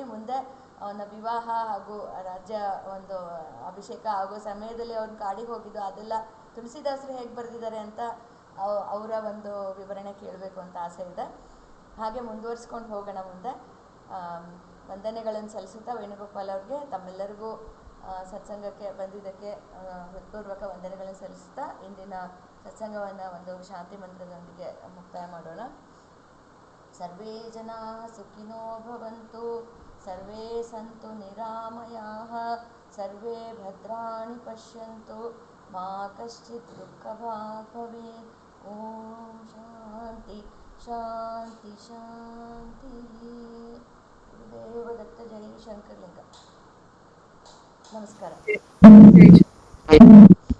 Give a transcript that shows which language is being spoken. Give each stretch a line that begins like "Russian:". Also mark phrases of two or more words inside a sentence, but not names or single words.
Kannada: ಮುಂದೆ ಅವನ ವಿವಾಹ ಹಾಗೂ ರಾಜ್ಯ ಒಂದು ಅಭಿಷೇಕ ಆಗೋ ಸಮಯದಲ್ಲಿ ಅವ್ನು ಕಾಡಿಗೆ ಹೋಗಿದ್ದು ಅದೆಲ್ಲ ತುಳಸಿದಾಸರು ಹೇಗೆ ಬರೆದಿದ್ದಾರೆ ಅಂತ ಅವರ ಒಂದು ವಿವರಣೆ ಕೇಳಬೇಕು ಅಂತ ಆಸೆ ಇದೆ. ಹಾಗೆ ಮುಂದುವರಿಸ್ಕೊಂಡು ಹೋಗೋಣ ಮುಂದೆ. ವಂದನೆಗಳನ್ನು ಸಲ್ಲಿಸುತ್ತಾ ವೇಣುಗೋಪಾಲ್ ಅವ್ರಿಗೆ ತಮ್ಮೆಲ್ಲರಿಗೂ ಸತ್ಸಂಗಕ್ಕೆ ಬಂದಿದ್ದಕ್ಕೆ ಹೃತ್ಪೂರ್ವಕ ವಂದನೆಗಳನ್ನು ಸಲ್ಲಿಸುತ್ತಾ ಇಂದಿನ ಸತ್ಸಂಗವನ್ನು ಒಂದು ಶಾಂತಿ ಮಂತ್ರದೊಂದಿಗೆ ಮುಕ್ತಾಯ ಮಾಡೋಣ.
Sanskrit: ಸರ್ವೇ ಜನಾ ಸುಖಿನೋ ಭವಂತು, ಸರ್ವೇ ಸಂತು ನಿರಾಮಯಾಃ, ಸರ್ವೇ ಭದ್ರಾಣಿ ಪಶ್ಯಂತು, ಮಾ ಕಶ್ಚಿತ್ ದುಃಖಭಾಗ್ ಭವೇತ್. ಓಂ ಶಾಂತಿ ಶಾಂತಿ ಶಾಂತಿ.
Kannada: ಗುರುದೇವ ದತ್ತ. ಜೈ ಶಂಕರಲಿಂಗ. ನಮಸ್ಕಾರ. ಜೈ ಶ್ರೀ